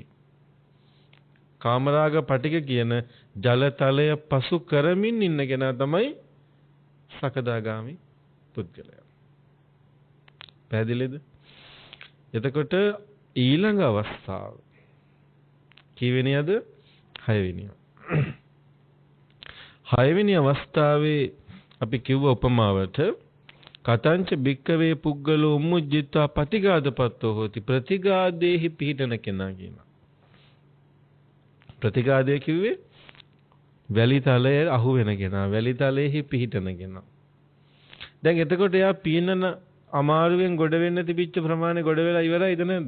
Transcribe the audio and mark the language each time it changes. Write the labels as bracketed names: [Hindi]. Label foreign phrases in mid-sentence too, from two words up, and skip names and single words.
[Sinhala] කාමරාග පටිග කියන ජලතලය පසු කරමින් ඉන්න කෙනා තමයි සකදාගාමි පුද්ගලයා. පැහැදිලිද? එතකොට ඊළඟ අවස්ථාව කීවෙනියද? 6 වෙනිය. 6 වෙනි අවස්ථාවේ අපි කිව්ව උපමාවට [Pali] කතංච භික්කවේ පුග්ගලෝ උම්මුජ්ජිත්වා පටිඝාතපත්තෝ හෝති. [Sinhala] ප්‍රතිඝාතේහි පිහිටන කෙනා කියනවා. ප්‍රතිඝාතය කිව්වේ වැලි තලයේ අහු වෙන කෙනා, වැලි තලයේහි පිහිටන කෙනා. දැන් එතකොට එයා පීනන අමාරුවෙන් ගොඩ වෙන්න තිබිච්ච ප්‍රමාණය ගොඩ වෙලා ඉවරයිද නැද්ද?